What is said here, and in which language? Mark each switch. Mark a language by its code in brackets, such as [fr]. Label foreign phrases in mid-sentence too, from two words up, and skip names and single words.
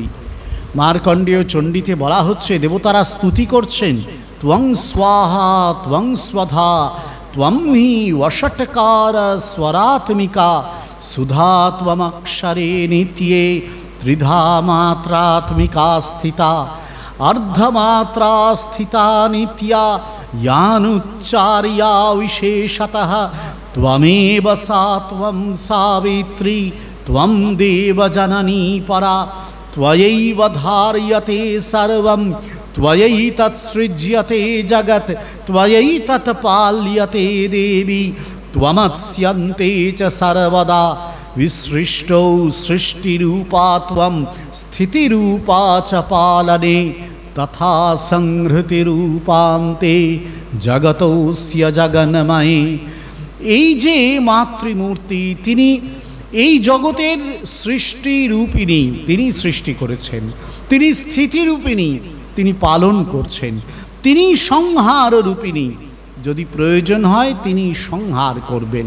[bn] মার্কণ্ডেয় চণ্ডীতে বলা হচ্ছে, দেবতারা স্তুতি করছেন, [sa] ত্বং স্বাহা ত্বং স্বধা ত্বং হি ওষটকার স্বরাত্মিকা সুধা ত্বমক্ষরে নিত্যে ত্রিধা মাত্রাত্মিকা স্থিতা अर्धमात्रा स्थिता नित्या यानुच्चार्या विशेषतः त्वमेव सा त्वं सावित्री त्वं देवजननी परा त्वयैव धार्यते सर्वं त्वयैतत्सृज्यते जगत् त्वयैतत् पाल्यते देवी त्वमत्स्यन्ते च सर्वदा विसृष्टौ सृष्टिरूपा त्वं स्थितिरूपा च पालने तथा संहृतिरूपान्ते जगतोऽस्य जगन्मये। [bn] এই যে মাতৃমূর্তি, তিনি এই জগতের সৃষ্টিরূপিণী, তিনি সৃষ্টি করেছেন, তিনি স্থিতিরূপিণী, তিনি পালন করছেন, তিনি সংহার রূপিণী, যদি প্রয়োজন হয় তিনি সংহার করবেন।